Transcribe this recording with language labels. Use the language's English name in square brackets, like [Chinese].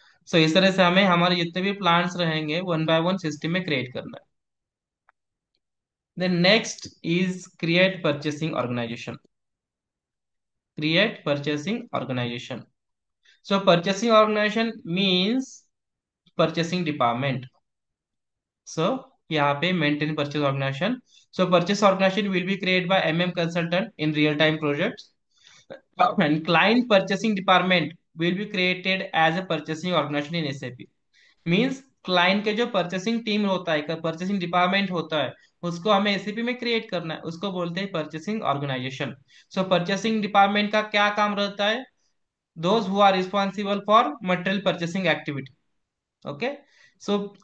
[Hindi] सो इस तरह से हमें हमारे जितने भी प्लांट्स रहेंगे [English] one by one [Hindi] सिस्टम में क्रिएट करना है। [English] Then next is create purchasing organisation, create purchasing organisation. So purchasing organisation means purchasing department. So [Hindi] यहाँ पे [English] Maintain purchase organisation. So purchase organisation will be created by MM consultant in real time projects, and client purchasing department will be created as a purchasing organization in SAP। [Hindi] Means client के जो purchasing team होता है, purchasing department होता है, उसको हमें ACP में create करना है, उसको बोलते हैं परचेसिंग ऑर्गेनाइजेशन। [English] so purchasing department [Hindi] का क्या काम रहता है, [English] Those who are responsible for material purchasing activity. Okay. So